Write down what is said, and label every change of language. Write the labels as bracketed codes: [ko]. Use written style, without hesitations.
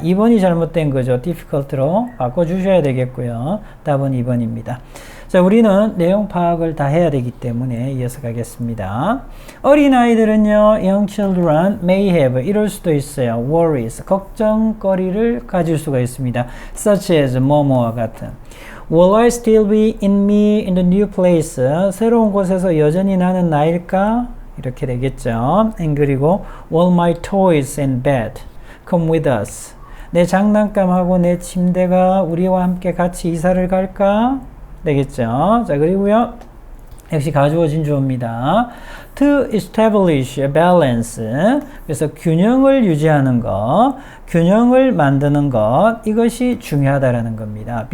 [ko] 2번이 잘못된 거죠. difficult로 바꿔주셔야 되겠고요. 답은 2번입니다. 자, 우리는 내용 파악을 다 해야 되기 때문에 이어서 가겠습니다. 어린아이들은요, [en] young children may have, [ko] 이럴 수도 있어요. [en] worries, [ko] 걱정거리를 가질 수가 있습니다. [en] such as, [ko] 뭐뭐와 같은. [en] Will I still be in the new place? [ko] 새로운 곳에서 여전히 나는 나일까? 이렇게 되겠죠. [en] and [ko] 그리고 [en] will my toys and bed come with us? [ko] 내 장난감하고 내 침대가 우리와 함께 같이 이사를 갈까? 되겠죠. 자, 그리고요, 역시 가주어 진주어입니다. [en] to establish a balance, [ko] 그래서 균형을 유지하는 것, 균형을 만드는 것, 이것이 중요하다라는 겁니다.